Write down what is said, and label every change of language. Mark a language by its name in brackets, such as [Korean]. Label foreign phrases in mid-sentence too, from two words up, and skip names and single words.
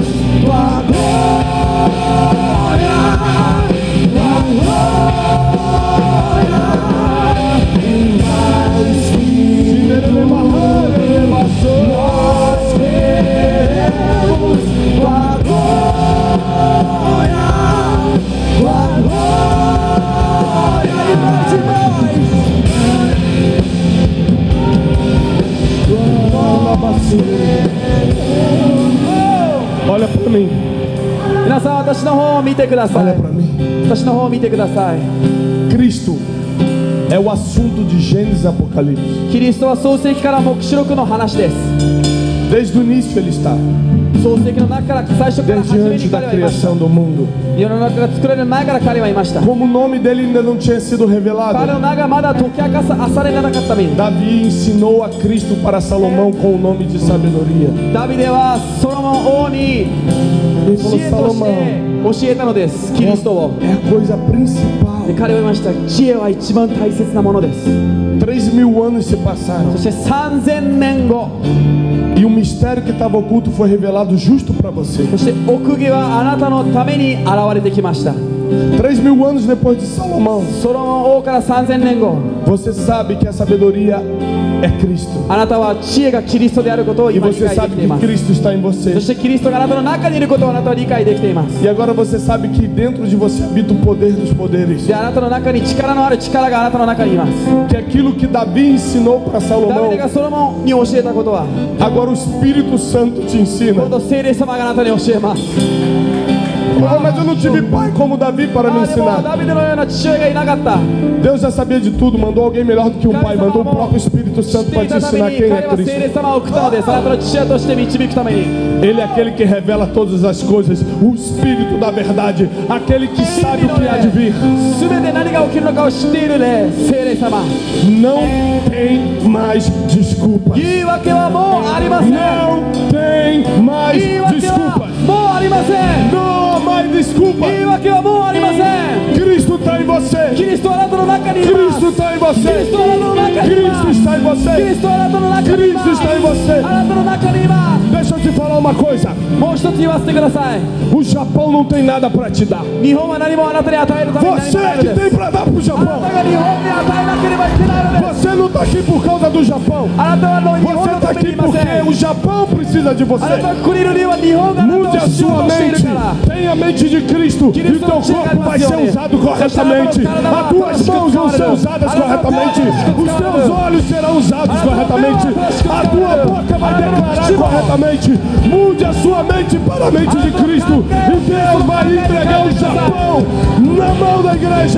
[Portuguese] Tua glória, tua glória, e mais que nós queremos tua glória, e mais e mais. Olha para mim. [Japanese] 皆さん、私の方を見てくださ [Portuguese] Olha [Japanese] い。 [Portuguese] para mim. [Japanese] 私の方を見てください。 [Portuguese] Cristo é o assunto de Gênesis e Apocalipse. [Japanese] キリストは創世記から黙示録の話です。 [Portuguese] Desde o início Ele está. [Japanese] 創世記の中から最初から初 [Portuguese] Desde [Japanese] めに [Portuguese] antes da [Japanese] 彼はいました。 [Portuguese] criação do mundo. [Japanese] 世の中が作られる前から彼はいました。 [Portuguese] Como o nome dele ainda não tinha sido [Japanese] 彼の [Portuguese] revelado, [Japanese] 名がまだ解き明かされなかったために、 [Portuguese] Davi ensinou a Cristo para Salomão com o nome de sabedoria. [Japanese] ダビデはソロモン王に [Portuguese] Ele [Japanese] 知 [Portuguese] falou: [Japanese] 恵として教えたのです。キリストを。 [Portuguese] é a coisa principal. [Japanese] で彼は言いました。知恵は一番大切なものです。 [Portuguese] 3.000 anos se passaram [Japanese] そして3000年後、 [Portuguese] e o mistério que estava oculto foi revelado justo para você. [Japanese] そして奥義はあなたのために現れてきました。 [Portuguese] 3.000 anos depois de Salomão, [Japanese] ソロモン王から3000年後、 [Portuguese] você sabe que a sabedoria é Cristo. [Japanese] あなたは知恵がキリストであることを [Portuguese] E [Japanese] 今理 [Portuguese] você [Japanese] 解で [Portuguese] sabe [Japanese] きていま [Portuguese] que [Japanese] す。 [Portuguese] Cristo está em você. [Japanese] そしてキリストがあなたの中にいることをあなたは理解できています。 [Portuguese] E agora você sabe que dentro de você habita o poder dos poderes. [Japanese] で、あなたの中に力のある力があなたの中にいます。 [Portuguese] Que aquilo que Davi ensinou para [Japanese] ダビ [Portuguese] Salomão, [Japanese] デがソロモンに教えたことは、 [Portuguese] agora o Espírito Santo te [Japanese] 今 [Portuguese] ensina. [Japanese] 度聖霊様があなたに教えます。 [Portuguese] Oh, mas eu não tive pai como Davi para me [Japanese] でも [Portuguese] ensinar. [Japanese] ダビデのような父親がいなかった。 [Portuguese] Deus já sabia de tudo, mandou alguém melhor do que um pai, mandou o próprio Espírito [Japanese] 知っ [Portuguese] Santo [Japanese] て [Portuguese] para [Japanese] い [Portuguese] te [Japanese] たため [Portuguese] ensinar [Japanese] に [Portuguese] quem [Japanese] 彼 [Portuguese] é [Japanese] は聖 [Portuguese] Cristo. [Japanese] 霊様を送ったのです。あなたの父親として導くために。 [Portuguese] Ele é aquele que revela todas as coisas, o Espírito da verdade, aquele que sabe o que há de vir. [Japanese] すべて何が起きるのかを知っているね、聖霊様。 [Portuguese] Não tem mais desculpas. [Japanese] 言い訳はもうありません。 [Portuguese] Não tem mais [Japanese] 言い訳は [Portuguese] desculpas. [Japanese] もうありません。 [Portuguese] Não há mais [Japanese] 言い [Portuguese] desculpas. [Japanese] 訳はもうありません。 [Portuguese] Cristo está em [Japanese] キ [Portuguese] você. [Japanese] リストはあなたの中にいます。 [Portuguese] Cristo está em [Japanese] キリス [Portuguese] você. [Japanese] トはあなたの中にい [Portuguese] Cristo [Japanese] ます。 [Portuguese] está em [Japanese] キリ [Portuguese] você. [Japanese] ストはあなたの中にいます。 [Portuguese] Cristo está em você. [Japanese] あなたの中にいます。 [Portuguese] Deixa eu te falar uma coisa. [Japanese] もう一つ言わせてください。 [Portuguese] O Japão não tem nada para te dar. [Japanese] 日本は何もあなたに与えるために何 [Portuguese] Você [Japanese] もない [Portuguese] é [Japanese] の [Portuguese] que [Japanese] です。 [Portuguese] tem para dar para o [Japanese] あな [Portuguese] Japão. [Japanese] たが日本に与えなければいけないのです。 [Portuguese] Você não está aqui por causa do Japão. [Japanese] あなたは日本 [Portuguese] Você [Japanese] の [Portuguese] está [Japanese] ために [Portuguese] aqui [Japanese] いませ [Portuguese] porque [Japanese] ん。 [Portuguese] o Japão precisa de [Japanese] あな [Portuguese] você. [Japanese] たがここにいる理由は日本があな [Portuguese] Mude [Japanese] た [Portuguese] a [Japanese] を必要 [Portuguese] sua [Japanese] としている [Portuguese] mente. [Japanese] から。 [Portuguese] Tenha a mente de Cristo e o teu corpo vai ser usado corretamente. As tuas mãos vão ser usadas corretamente. Os teus olhos serão usados corretamente. A tua boca vai declarar corretamente. Mude a sua mente para a mente de Cristo. E Deus vai entregar o Japão na mão da igreja.